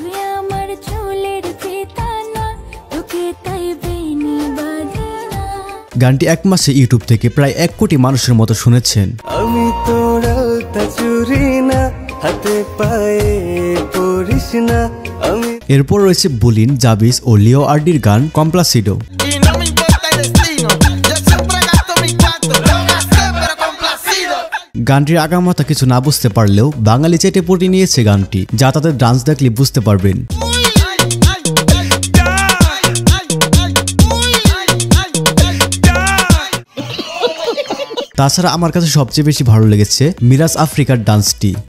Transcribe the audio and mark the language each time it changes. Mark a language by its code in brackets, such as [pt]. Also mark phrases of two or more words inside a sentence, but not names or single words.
[bn] গানটি 1 মাসে ইউটিউব থেকে প্রায় 1 কোটি মানুষের মতো শুনেছেন। আমি তোর আলতা চুরি না, হাতে পায়ে পরিস না আমি এরপর রয়েছে বুলিন, জাবিস ও লিও আরডির গান কমপ্লাসিডো। [es] y no me importa el destino yo siempre gasto mi cuarto lo gasté pero complacido [bn] গানটির আগামাথা কিছু না বুঝতে পারলেও বাঙালি চেটে পটি নিয়েছে গানটি, যা তাদের ডান্স দেখলে বুঝতে পারবেন। তাছাড়া আমার কাছে সবচেয়ে বেশি ভালো লেগেছে মিরাজ আফ্রিকার ডান্সটি।